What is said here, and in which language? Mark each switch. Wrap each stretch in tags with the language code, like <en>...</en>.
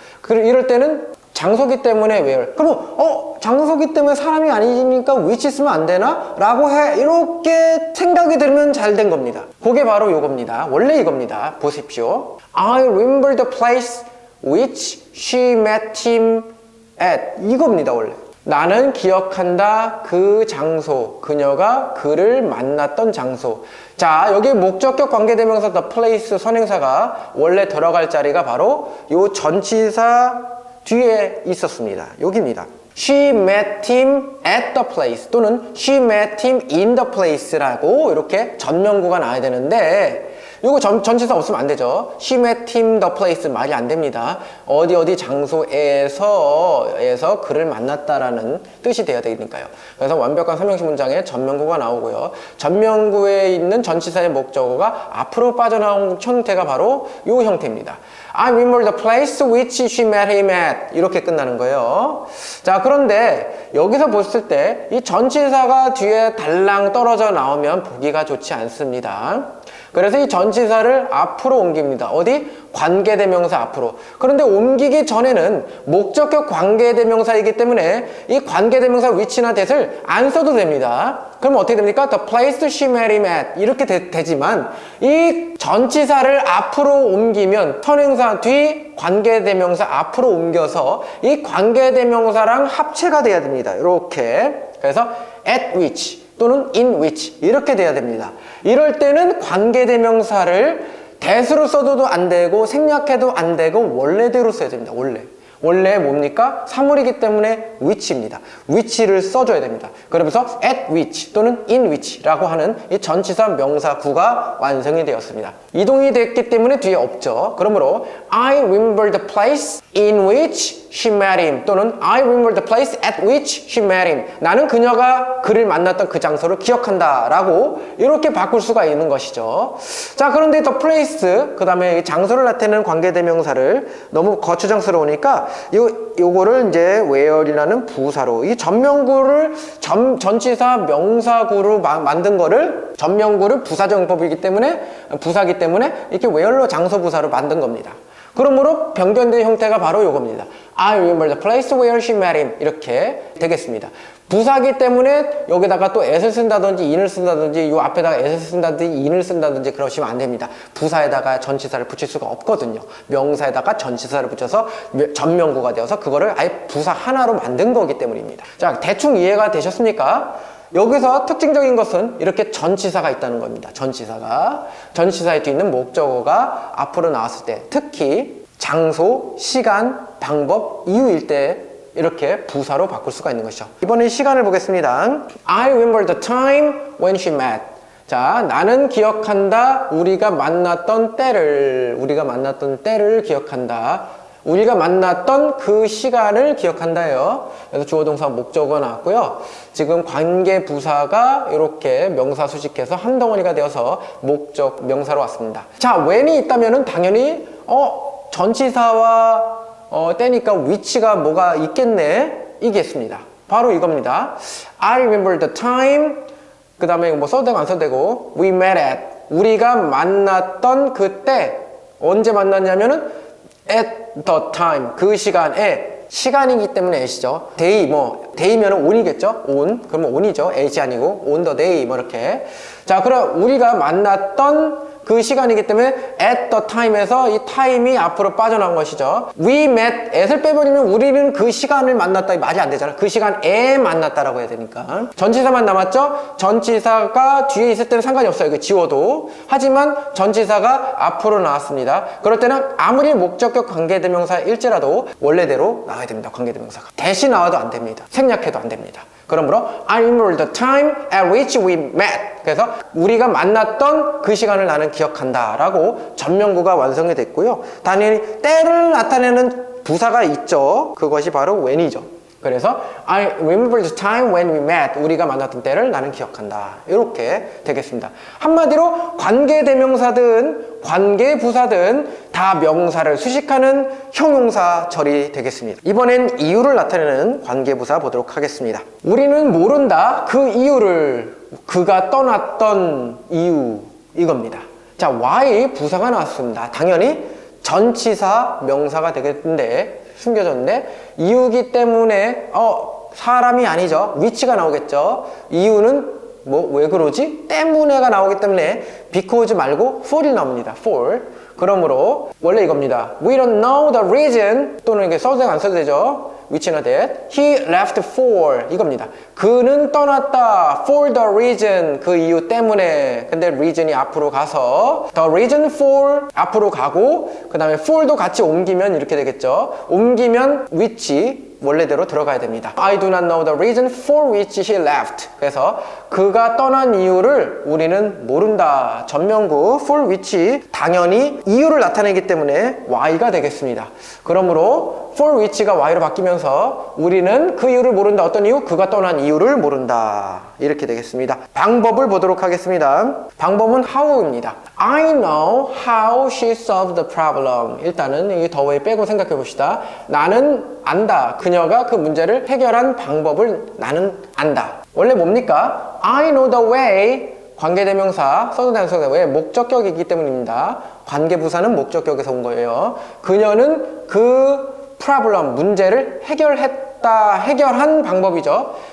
<ko>이럴 때는 장소기 때문에 where. 그럼 장소기 때문에 사람이 아니니까 which 쓰면 안 되나? 라고 이렇게 생각이 들면 잘 된 겁니다. 그게 바로 요겁니다. 원래 이겁니다. 보십시오.</ko> <en>I remember the place which she met him at.</en> <ko>이겁니다. 원래 나는 기억한다 그 장소, 그녀가 그를 만났던 장소. 자, 여기 목적격 관계대명사 the place 선행사가 원래 들어갈 자리가 바로 요 전치사 뒤에 있었습니다. 여기입니다.</ko> <en>She met him at the place 또는 she met him in the place라고</en> <ko>이렇게 전명구가 나와야 되는데 이거 전치사 없으면 안 되죠.</ko> <en>She met him the place</en> <ko>말이 안 됩니다. 어디 장소에서 그를 만났다라는 뜻이 돼야 되니까요. 그래서 완벽한 삼형식 문장에 전명구가 나오고요. 전명구에 있는 전치사의 목적어가 앞으로 빠져나온 형태가 바로 이 형태입니다.</ko> <en>I remember the place which she met him at.</en> <ko>이렇게 끝나는 거예요. 자, 그런데 여기서 봤을 때 이 전치사가 뒤에 달랑 떨어져 나오면 보기가 좋지 않습니다. 그래서 이 전치사를 앞으로 옮깁니다. 어디? 관계대명사 앞으로. 그런데 옮기기 전에는 목적격 관계대명사이기 때문에 이 관계대명사 which나 that을 안 써도 됩니다. 그럼 어떻게 됩니까?</ko> <en>The place she met him at</en> <ko>이렇게 되지만 이 전치사를 앞으로 옮기면 선행사 뒤 관계대명사 앞으로 옮겨서 이 관계대명사랑 합체가 돼야 됩니다. 이렇게. 그래서 at which 또는 in which 이렇게 돼야 됩니다. 이럴 때는 관계대명사를 that으로 써도 안 되고 생략해도 안 되고 원래대로 써야 됩니다. 원래 뭡니까? 사물이기 때문에 which입니다. which를 써줘야 됩니다. 그러면서 at which 또는 in which라고 하는 이 전치사 명사구가 완성이 되었습니다. 이동이 됐기 때문에 뒤에 없죠.</ko> <en>그러므로 I remember the place in which she met him 또는 I remember the place at which she met him.</en> <ko>나는 그녀가 그를 만났던 그 장소를 기억한다 라고 이렇게 바꿀 수가 있는 것이죠. 자, 그런데 the place 그 다음에 장소를 나타내는 관계대명사를 너무 거추장스러우니까 요거를 이제 where이라는 부사로 이 전명구를 전치사 명사구로 만든 거를 전명구를 부사정법이기 때문에 부사기 때문에 이렇게 where로 장소 부사로 만든 겁니다. 그러므로 변경된 형태가 바로 요겁니다.</ko> <en>I remember the place where she met him</en> <ko>이렇게 되겠습니다. 부사기 때문에 여기다가 또 at을 쓴다든지 in을 쓴다든지 요 앞에다가 at을 쓴다든지 in을 쓴다든지 그러시면 안 됩니다. 부사에다가 전치사를 붙일 수가 없거든요. 명사에다가 전치사를 붙여서 전명구가 되어서 그거를 아예 부사 하나로 만든 거기 때문입니다. 자, 대충 이해가 되셨습니까? 여기서 특징적인 것은 이렇게 전치사가 있다는 겁니다. 전치사에 뒤에 있는 목적어가 앞으로 나왔을 때 특히 장소, 시간, 방법, 이유일 때 이렇게 부사로 바꿀 수가 있는 것이죠. 이번엔 시간을 보겠습니다.</ko> <en>I remember the time when she met.</en> <ko>자, 나는 기억한다. 우리가 만났던 때를 기억한다. 우리가 만났던 그 시간을 기억한다예요. 그래서 주어 동사 목적어가 나왔고요. 지금 관계 부사가 이렇게 명사 수식해서 한 덩어리가 되어서 목적 명사로 왔습니다. 자, when이 있다면은 당연히 전치사와 때니까 which가 뭐가 있겠네 이겠습니다. 바로 이겁니다.</ko> <en>I remember the time</en> <ko>그 다음에 뭐 써도 되고 안 써도 되고</ko> <en>we met at</en> <ko>우리가 만났던 그때 언제 만났냐면은</ko> <en>at the time</en> <ko>그 시간에 시간이기 때문에 at이죠. day면은 on이겠죠. 그러면 on이죠. at이 아니고 on the day 이렇게. 자, 그럼 우리가 만났던 그 시간이기 때문에 at the time에서 이 time이 앞으로 빠져나온 것이죠.</ko> <en>We met at</en> <ko>을 빼버리면 우리는 그 시간을 만났다 말이 안 되잖아. 그 시간에 만났다라고 해야 되니까. 전치사만 남았죠. 전치사가 뒤에 있을 때는 상관이 없어요. 이거 지워도. 하지만 전치사가 앞으로 나왔습니다. 그럴 때는 아무리 목적격 관계대명사일지라도 원래대로 나와야 됩니다. 관계대명사가. 대신 나와도 안 됩니다. 생략해도 안 됩니다.</ko> <en>그러므로 I remember the time at which we met.</en> <ko>그래서 우리가 만났던 그 시간을 나는 기억한다 라고 전명구가 완성이 됐고요. 당연히 때를 나타내는 부사가 있죠. 그것이 바로 when이죠.</ko> <en>그래서 I remember the time when we met.</en> <ko>우리가 만났던 때를 나는 기억한다. 이렇게 되겠습니다. 한마디로 관계대명사든 관계부사든 다 명사를 수식하는 형용사절이 되겠습니다. 이번엔 이유를 나타내는 관계부사 보도록 하겠습니다. 우리는 모른다 그 이유를, 그가 떠났던 이유, 이겁니다. 자, why 부사가 나왔습니다. 당연히 전치사 명사가 되겠는데 숨겨졌는데 이유기 때문에 사람이 아니죠. 위치가 나오겠죠. 이유는 왜 그러지? 때문에가 나오기 때문에 because 말고 for이 나옵니다. for. 그러므로 원래 이겁니다.</ko> <en>We don't know the reason,</en> <ko>또는 이게 써도 되고 안 써도 되죠. which나 that.</ko> <en>He left for,</en> <ko>이겁니다. 그는 떠났다</ko> <en>for the reason,</en> <ko>그 이유 때문에. 근데 reason이 앞으로 가서</ko> <en>the reason for</en> <ko>앞으로 가고, 그 다음에 for도 같이 옮기면 이렇게 되겠죠. 옮기면 which 원래대로 들어가야 됩니다.</ko> <en>I do not know the reason for which he left.</en> <ko>그래서 그가 떠난 이유를 우리는 모른다. 전명구 for which 당연히 이유를 나타내기 때문에 why가 되겠습니다. 그러므로 for which가 why로 바뀌면서 우리는 그 이유를 모른다. 어떤 이유? 그가 떠난 이유를 모른다. 이렇게 되겠습니다. 방법을 보도록 하겠습니다. 방법은 how입니다.</ko> <en>I know how she solved the problem.</en> <ko>일단은 이 the way 빼고 생각해 봅시다. 나는 안다. 그녀가 그 문제를 해결한 방법을 나는 안다. 원래 뭡니까?</ko> <en>I know the way.</en> <ko>관계대명사, 써도 되는 써도 왜? 목적격이기 때문입니다. 관계부사는 목적격에서 온 거예요. 그녀는 그 problem, 문제를 해결한 방법이죠.</ko>